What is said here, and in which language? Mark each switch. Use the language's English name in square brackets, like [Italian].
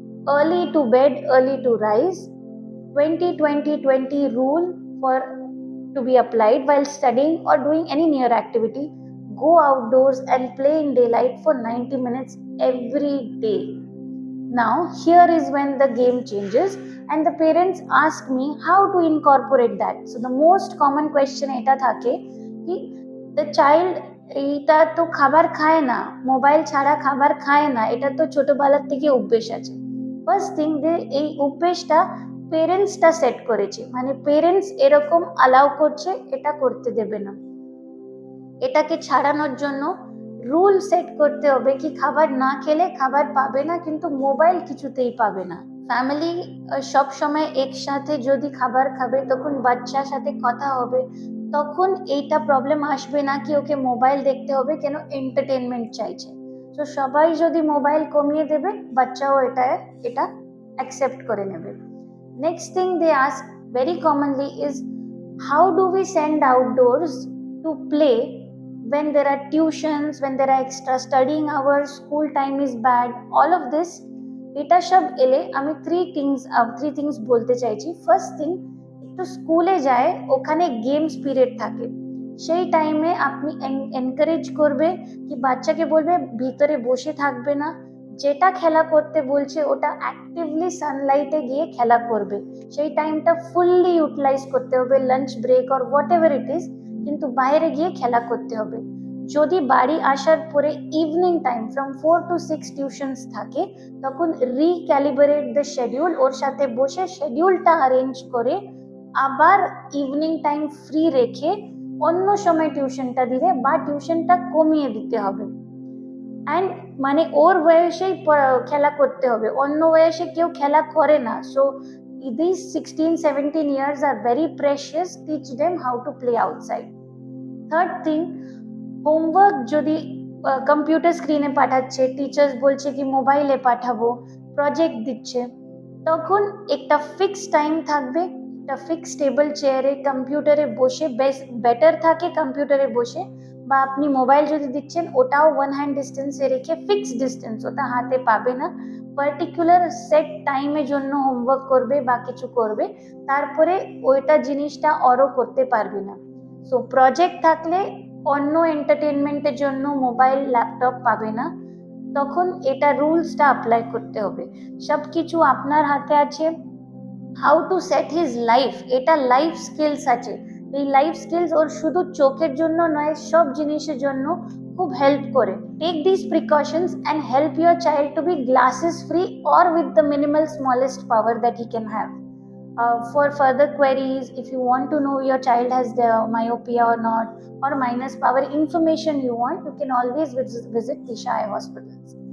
[English] Early to bed, early to rise. 20-20-20 rule to be applied while studying or doing any near activity. Go outdoors and play in daylight for 90 minutes every day. Now here is when the game changes and the parents ask me how to incorporate that. So the most common question [Bangla] eta thake ki [English] the child [Bangla] এটা তো খাবার খায় না, mobile ছাড়া খাবার খায় না, এটা তো ছোটবেলার থেকে অভ্যেস আছে। ফার্স্ট থিং, এই অভ্যেসটা পেরেন্টসটা সেট করেছে, মানে পেরেন্টস এরকম অ্যালাউ করছে, এটা করতে দেবে না। এটাকে ছাড়ানোর জন্য রুল সেট করতে হবে কি খাবার না খেলে খাবার পাবে না, কিন্তু মোবাইল কিছুতেই পাবে না। ফ্যামিলি সব সময় একসাথে যদি খাবার খাবে, তখন বাচ্চার সাথে কথা হবে, তখন এইটা প্রবলেম আসবে না কি ওকে মোবাইল দেখতে হবে, কেন এন্টারটেনমেন্ট চাইছে। তো সবাই যদি মোবাইল কমিয়ে দেবে, বাচ্চাও এটা অ্যাকসেপ্ট করে নেবে। [English] Next thing they ask very commonly is, how do we send outdoors to play when there are tuitions, when there are extra studying hours, school time is bad, all of this? [Bangla] এটা সব এলে আমি three things বলতে চাইছি। First thing, একটু স্কুলে যায়, ওখানে গেমস পিরিয়ড থাকে, সেই টাইমে আপনি এনকারেজ করবে কি বাচ্চাকে বলবে ভিতরে বসে থাকবে না, যেটা খেলা করতে বলছে ওটা অ্যাক্টিভলি সানলাইটে গিয়ে খেলা করবে, সেই টাইমটা ফুললি ইউটিলাইজ করতে হবে, lunch break or what ever it is, কিন্তু বাইরে গিয়ে খেলা করতে হবে। যদি বাড়ি আসার পরে evening time from 4 to 6 tuitions থাকে, তখন রিক্যালিব্রেট দ্য শিডিউল, ওর সাথে বসে শিডিউলটা অ্যারেঞ্জ করে আবার ইভিনিং টাইম ফ্রি রেখে অন্য সময় টিউশনটা দিলে বা টিউশনটা কমিয়ে দিতে হবে। অ্যান্ড মানে ওর বয়সেই খেলা করতে হবে, অন্য বয়সে কেউ খেলা করে না। So [English] these 16-17 years are very precious, teach them how to play outside. Third thing, [Bangla] homework যদি কম্পিউটার স্ক্রিনে পাঠাচ্ছে, টিচার্স বলছে কি মোবাইলে পাঠাবো, প্রজেক্ট দিচ্ছে, তখন একটা ফিক্সড টাইম থাকবে, একটা ফিক্সড টেবিল চেয়ারে কম্পিউটারে বসে, বেটার থাকে কম্পিউটারে বসে, বা আপনি মোবাইল যদি দিচ্ছেন ওটাও 1 হ্যান্ড ডিস্টেন্সে রেখে, ফিক্সড ডিস্টেন্স, ওটা হাতে পাবে না, পার্টিকুলার সেট টাইমের জন্য হোমওয়ার্ক করবে বা কিছু করবে, তারপরে ওইটা জিনিসটা আরও করতে পারবে না। সো প্রজেক্ট থাকলে অন্য এন্টারটেনমেন্টের জন্য মোবাইল ল্যাপটপ পাবে না, তখন এটা রুলসটা অ্যাপ্লাই করতে হবে। সব কিছু আপনার হাতে আছে। How to set his life, এটা লাইফ স্কিলস আছে, এই লাইফ স্কিলস ওর শুধু চোখের জন্য নয়, সব জিনিসের জন্য খুব হেল্প করে। [English] Take this precautions and help your child to be glasses free or with the minimal smallest power that he can have. For further queries, if you want to know your child has the myopia or not, or minus power information you want, you can always visit Disha Eye Hospitals.